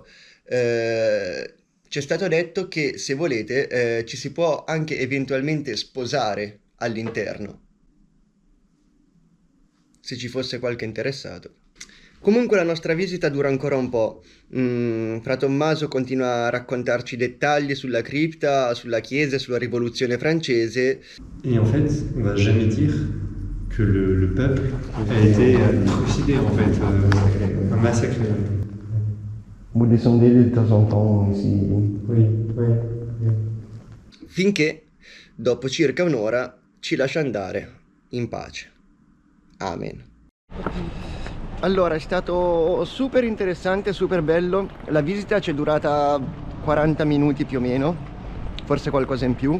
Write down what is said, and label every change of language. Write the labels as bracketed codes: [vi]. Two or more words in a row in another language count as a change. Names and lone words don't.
[it] C'è stato detto che se volete ci si può anche eventualmente sposare all'interno, se ci fosse qualche interessato. Comunque la nostra visita dura ancora un po'. Fra Tommaso continua a raccontarci dettagli sulla cripta, sulla chiesa e sulla rivoluzione francese. [fr] Et en fait, on va jamais dire que le peuple a été trucidé, en fait, un massacre. Vous descendez de temps en temps ici. Oui. [it] Finché, dopo circa un'ora, ci lascia andare in pace. Amen. Allora, è stato super interessante, super bello. La visita ci è durata 40 minuti più o meno, forse qualcosa in più.